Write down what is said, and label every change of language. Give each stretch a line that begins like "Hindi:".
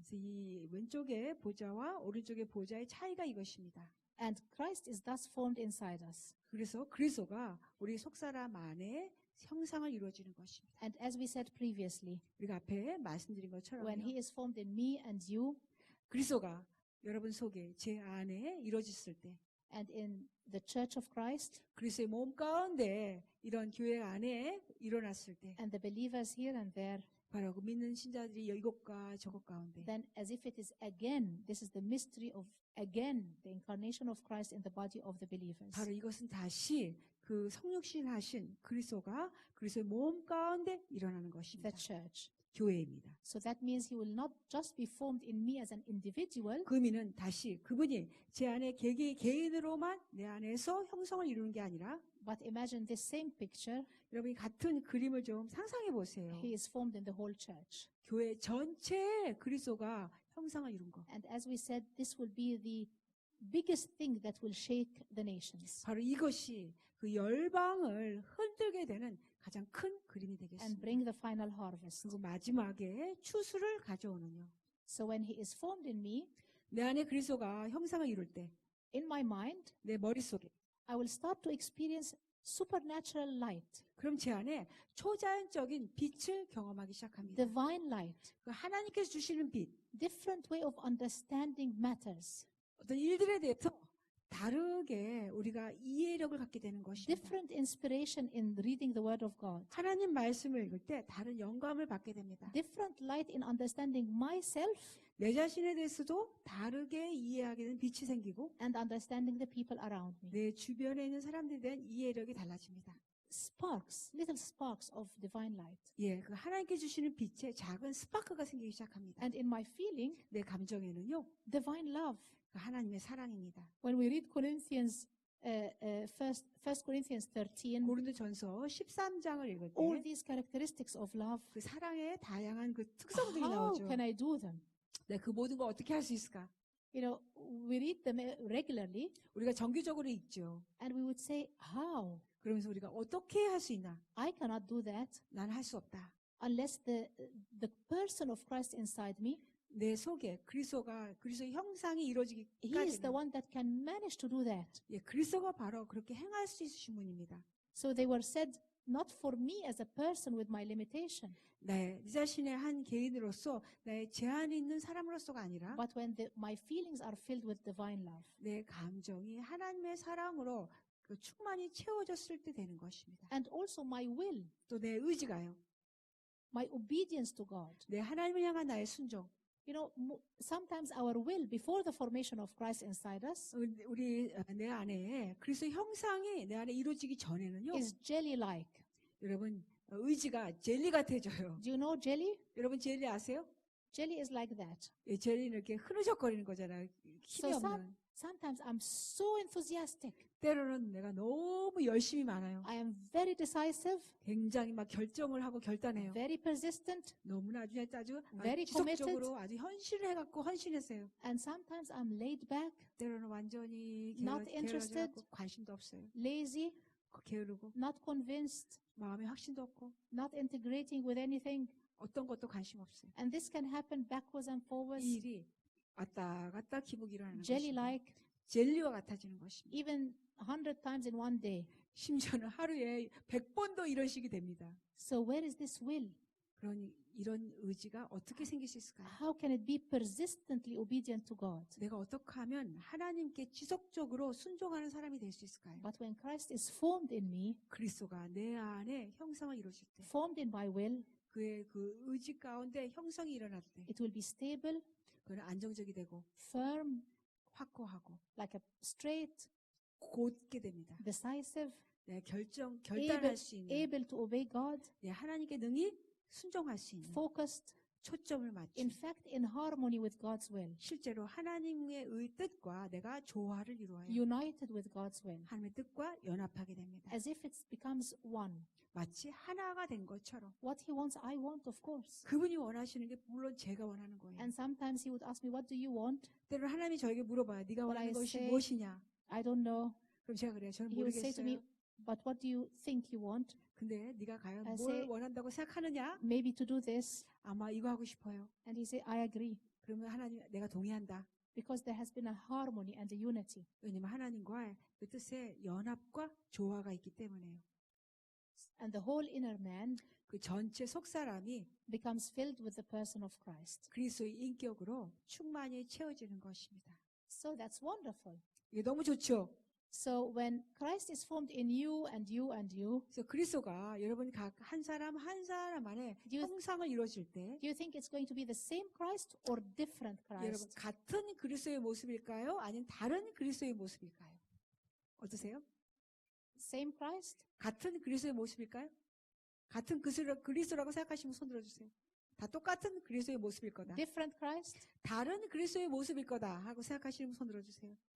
Korean: 그래서 이 왼쪽의 보좌와 오른쪽의 보좌의 차이가 이것입니다.
English: And Christ is thus formed inside us.
Korean: 그래서 그리스도가 우리 속사람 안에 형상을 이루어지는 것입니다.
English: And as we said previously,
Korean: 우리가 앞에 말씀드린
English: when
Korean: 것처럼
English: he is formed in me and you
Korean: 그리스도가 여러분 속에 제 안에 이루어졌을 때
English: and in the church of Christ
Korean: 그리스도의 몸 가운데 이런 교회 안에 일어났을 때
English: and the believers here and there,
Korean: 바로 그 믿는 신자들이 이곳과 저곳 가운데
English: then as if it is again, this is the mystery of again the incarnation of Christ in the body of the believers.
Korean: 바로 이것은 다시 그 성육신 하신 그리스도가 그리스도의 몸 가운데 일어나는 것입니다.
English: The church.
Korean: 교회입니다.
English: So that means he will not just be formed in me as an individual,
Korean: 그 의미는 다시 그분이 제 안에 개인으로만 내 안에서 형성을 이루는 게 아니라
English: but imagine this same picture,
Korean: 여러분이 같은 그림을 좀 상상해 보세요.
English: he is formed in the whole church.
Korean: 교회 전체에 그리스도가 형상을 이룬 것.
English: And as we said, this will be the biggest thing that will shake the nations
Korean: 바로 이것이 그 열방을 흔들게 되는 가장 큰 그림이
English: and
Korean: 되겠습니다.
English: bring the final harvest.
Korean: 그리고 마지막에 추수를 가져오는요.
English: So when he is formed in me,
Korean: 내 안에 그리스도가 형상을 이룰 때
English: in my mind,
Korean: 내 머릿속에
English: I will start to experience supernatural light,
Korean: 그럼 제 안에 초자연적인 빛을 경험하기 시작합니다.
English: divine light,
Korean: 그 하나님께서 주시는 빛,
English: different way of understanding matters,
Korean: 어떤 일들에 대해서 다르게 우리가 이해력을 갖게 되는 것입니다.
English: different inspiration in reading the Word of God,
Korean: 하나님 말씀을 읽을 때 다른 영감을 받게 됩니다.
English: different light in understanding myself
Korean: 내 자신에 대해서도 다르게 이해하게 되는 빛이 생기고
English: and understanding the people around me.
Korean: 내 주변에 있는 사람들에 대한 이해력이 달라집니다.
English: Sparks, little sparks of divine light.
Korean: 예, 그 하나님께 주시는 빛에 작은 스파크가 생기기 시작합니다.
English: And in my feeling,
Korean: 내 감정에는요,
English: divine love.
Korean: 그 하나님의 사랑입니다.
English: When we read Corinthians, First Corinthians 13,
Korean: 고린도전서 13장을 읽을
English: all
Korean: 때
English: these characteristics of love,
Korean: 그 사랑의 다양한 그 특성들이
English: how
Korean: 나오죠.
English: can I do them?
Korean: 네, 그 모든 거 어떻게 할 수 있을까?
English: We read them regularly,
Korean: 우리가 정기적으로 읽죠.
English: and we would say, how?
Korean: 그러면서 우리가 어떻게 할 수 있나?
English: I cannot do that
Korean: 난 할 수 없다.
English: unless the person of Christ inside me,
Korean: 내 속에 그리스도의 형상이
English: he is the
Korean: 이루어지기까지는
English: one that can manage to do that.
Korean: 예, 그리스도가 바로 그렇게 행할 수 있으신 분입니다.
English: So they were said not for me as a person with my limitation,
Korean: 네 자신의 한 개인으로서 나의 제한이 있는 사람으로서가 아니라
English: but when my feelings are filled with divine love.
Korean: 내 감정이 하나님의 사랑으로 그 충만히 채워졌을 때 되는 것입니다.
English: And also my will,
Korean: 또 내 의지가요.
English: my obedience to God.
Korean: 내 하나님을 향한 나의 순종.
English: You know, sometimes our will, before the formation of Christ inside us,
Korean: 우리 내 안에 그리스도의 형상이 내 안에 이루어지기 전에는요.
English: is jelly-like.
Korean: 여러분 의지가 젤리 같아져요.
English: Do you know jelly?
Korean: 여러분 젤리 아세요?
English: Jelly is like that.
Korean: 예, 젤리는 이렇게 흐느적거리는 거잖아요. 힘이
English: So
Korean: 없는.
English: sometimes I'm so enthusiastic.
Korean: 때로는 내가 너무 열심히 많아요.
English: I am very decisive,
Korean: 굉장히 막 결정을 하고 결단해요.
English: very persistent,
Korean: 너무나 아주
English: Very
Korean: 지속적으로 아주 헌신을 해갖고 헌신했어요.
English: and sometimes I'm laid back,
Korean: 때로는 완전히
English: Not interested.
Korean: 게을러져갖고 관심도 없어요.
English: lazy,
Korean: 게으르고
English: not convinced,
Korean: 마음에 확신도 없고
English: not integrating with anything.
Korean: 어떤 것도 관심 없어요.
English: And this can happen backwards and
Korean: 이
English: forwards,
Korean: 일이 왔다 갔다 기복이 일어나는 것입니다.
English: jelly-like,
Korean: 젤리와 같아지는 것입니다.
English: even 100 times in one day.
Korean: 심지어는 하루에 100번도 이런 식이 됩니다.
English: So where is this will?
Korean: 그러니 이런 의지가 어떻게 생길 수 있을까요?
English: How can it be persistently obedient to God?
Korean: 내가 어떻게 하면 하나님께 지속적으로 순종하는 사람이 될 수 있을까요?
English: But when Christ is formed in me,
Korean: 그리스도가 내 안에 형상을 이루어질 때,
English: formed in my will,
Korean: 그의 그 의지 가운데 형성이 일어날 때,
English: it will be stable,
Korean: 그는 안정적이 되고
English: firm,
Korean: 확고하고
English: like a straight,
Korean: 곧게 됩니다.
English: decisive,
Korean: 내 결단할 수 있는,
English: able to obey God,
Korean: 내 하나님께 능히 순종할 수 있는,
English: focused,
Korean: 초점을
English: in
Korean: 맞춘,
English: fact, in harmony with God's will,
Korean: 실제로 하나님의 뜻과 내가 조화를 이루어요.
English: united with God's will,
Korean: 하나님의 뜻과 연합하게 됩니다.
English: as if it becomes one.
Korean: 마치 하나가 된 것처럼
English: What He wants, I want, of course.
Korean: 그분이 원하시는 게 물론 제가 원하는 거예요.
English: And sometimes He would ask me, what do you want?
Korean: 때로는 하나님이 저에게 물어봐요. 네가
English: But
Korean: 원하는
English: I
Korean: 것이
English: say,
Korean: 무엇이냐?
English: I don't know.
Korean: 그럼 제가 그래요. 저는
English: He would say to me,
Korean: 모르겠어요.
English: but what do you think you want?
Korean: 근데 네가 과연
English: I
Korean: 뭘
English: say,
Korean: 원한다고 생각하느냐?
English: Maybe to do this.
Korean: 아마 이거 하고 싶어요.
English: And He said, I agree.
Korean: 그러면 하나님 내가 동의한다.
English: Because there has been a harmony and a unity.
Korean: 왜냐면 하나님과의 그 뜻의 연합과 조화가 있기 때문에요.
English: And the whole inner man
Korean: 그 전체 속 사람이
English: becomes filled with the person of Christ.
Korean: 그리스도의 인격으로 충만히 채워지는 것입니다.
English: So that's wonderful.
Korean: 이게 너무 좋죠.
English: So when Christ is formed in you and you and you,
Korean: 그래서 그리스도가 여러분 각 한 사람 한 사람 안에
English: Do you-
Korean: 형상을 이루어질 때
English: do you think it's going to be the same Christ or different
Korean: 여러분
English: Christ?
Korean: 같은 그리스도의 모습일까요? 아니면 다른 그리스도의 모습일까요? 어떠세요?
English: Same Christ?
Korean: 같은 그리스도의 모습일까요? 같은 그리스도라고 생각하시면 손 들어주세요. 다 똑같은 그리스도의 모습일 거다.
English: Different Christ?
Korean: 다른 그리스도의 모습일 거다 하고 생각하시면 손 들어주세요.